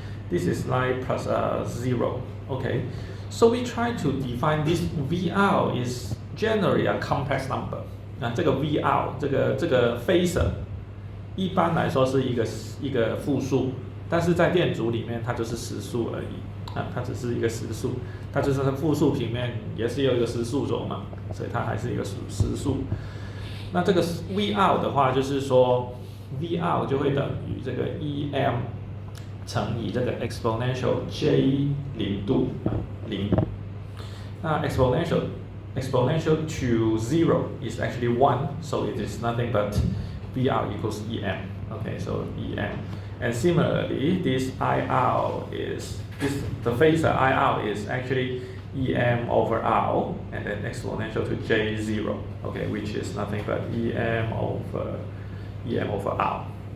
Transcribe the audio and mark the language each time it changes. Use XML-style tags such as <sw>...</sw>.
<en>This is like plus a zero. Okay. So we try to define this VR is generally a complex number.</en> <zh>这个 VR 这个 phasor 一般来说是一个复数，但是在电阻里面它就是实数而已。它只是一个实数，它就是复数平面也是有一个实数轴嘛，所以它还是一个实数。那这个 VR 的话，就是说 VR 就会等于这个 EM 乘以这个 exponential J 零度0。那</zh> <en>exponential to 0 is actually 1, so it is nothing but VR equals EM. Okay, so EM. And similarly, this IR is the phasor IR is actually EM over R and then exponential to J0, okay, which is nothing but EM over R.</en>